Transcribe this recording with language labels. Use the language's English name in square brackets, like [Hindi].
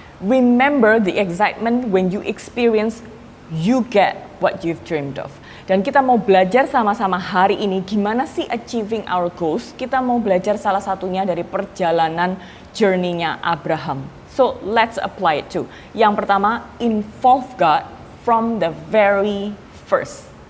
[English] Remember the excitement when you experience, you get what you've dreamed of. [Indonesian] Dan kita mau belajar sama-sama hari ini gimana sih [English] achieving our goals. [Indonesian] Kita mau belajar salah satunya dari perjalanan journey-nya Abraham. [English] So let's apply it too. [Indonesian] Yang pertama, [English] involve God from the very first.